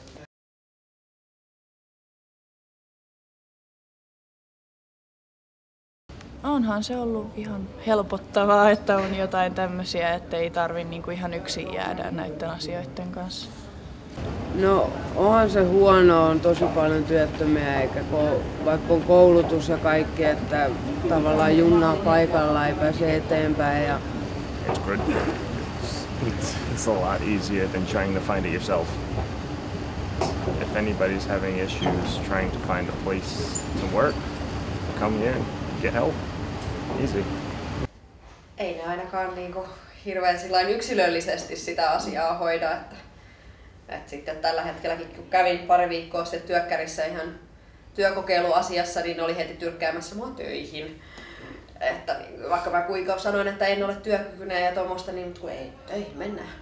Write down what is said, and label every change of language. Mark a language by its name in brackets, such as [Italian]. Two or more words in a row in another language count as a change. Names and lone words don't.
[Finnish] Onhan se ollut ihan helpottavaa, että on jotain tämmöisiä, että ei tarvi niinku ihan yksin jäädä näiden asioiden kanssa. No onhan se huono, on tosi paljon työttömiä, eikä vaikka on koulutus ja kaikki, että tavallaan junnaa paikalla ei pääse eteenpäin. Ja [English] It's good. It's a lot easier than trying to find it yourself. If anybody's having issues trying to find a place to work, come here and get help. Easy. [Finnish] Ei ne ainakaan niinku hirveän yksilöllisesti sitä asiaa hoida, että sitten tällä hetkelläkin kun kävin pari viikkoa sitten työkkärissä ihan työkokeiluasiassa, niin oli heti tyrkkäämässä mua töihin. Että vaikka mä kuinka sanoin, että en ole työkykyinen ja tuommoista, niin ei mennään.